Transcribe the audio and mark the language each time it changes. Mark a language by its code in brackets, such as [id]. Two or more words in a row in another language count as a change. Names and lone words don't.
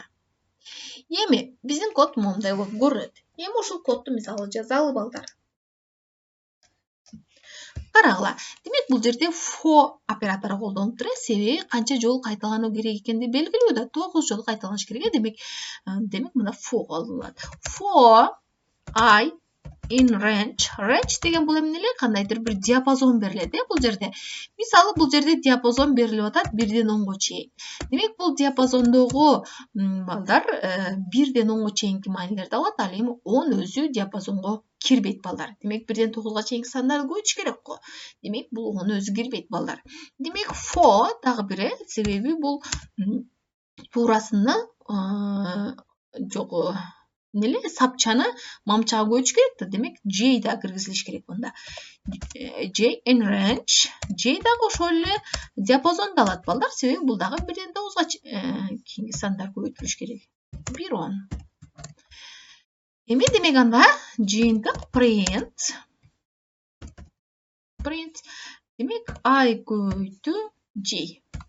[ky] Эми биздин код момундай болуп көрүнөт. Эми ушул кодду мисалы жазалы балдар. Карагыла. Демек бул жерде for оператору колдонуптур. Себеби канча жолу кайталануу керек экенди белгилүү да. 9 жолу кайталаныш керек. Демек мында for колдонулат. [en] For I in range. [ky] Range деген бул эмне эле? Кандайдыр бир диапазон берилет. Бул жерде. Мисалы бул жерде диапазон берилип атат 1ден 10га чейин. Демек бул диапазондогу балдар 1ден 10га чейинки маанилерди алат. Ал эми 10 өзү диапазонго кирбейт балдар. Демек 1ден 9га чейинки сандарды көбөйтүш керек го. Демек бул 10 өзү кирбейт балдар. Демек for дагы бири, себеби бул туурасына жок эмнеле сапчаны мамчага көбөйтүш керек да. Демек J да киргизилиш керек мында. [en] J in range. [ky] J дагы ошол эле диапазонду алат балдар. Себеби бул дагы 1ден 9га чейинки сандар көбөйтүлүш керек. 1 10. Эми демек анда жыйынтык print. Демек I көбөйтүү J.